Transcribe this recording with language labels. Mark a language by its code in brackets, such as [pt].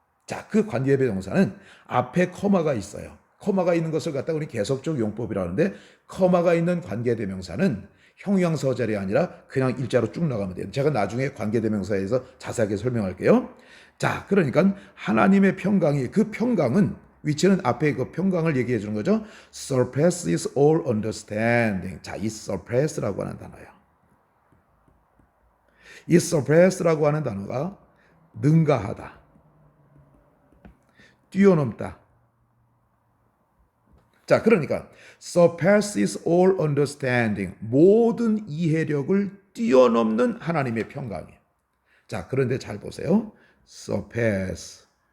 [ko] 자, 그 관계대명사는 앞에 커마가 있어요. 커마가 있는 것을 갖다가 우리 계속적 용법이라 하는데 커마가 있는 관계대명사는 형용사절이 아니라 그냥 일자로 쭉 나가면 돼요. 제가 나중에 관계대명사에서 자세하게 설명할게요. 자, 그러니까 하나님의 평강이 그 평강은 위치는 앞에 그 평강을 얘기해 주는 거죠. [en] surpasses all understanding. [ko] 자, 이 surpass라고 하는 단어예요. 이 surpass라고 하는 단어가 능가하다, 뛰어넘다. 자, 그러니까 [en] surpasses all understanding. [ko] 모든 이해력을 뛰어넘는 하나님의 평강이에요. 자, 그런데 잘 보세요. surpass.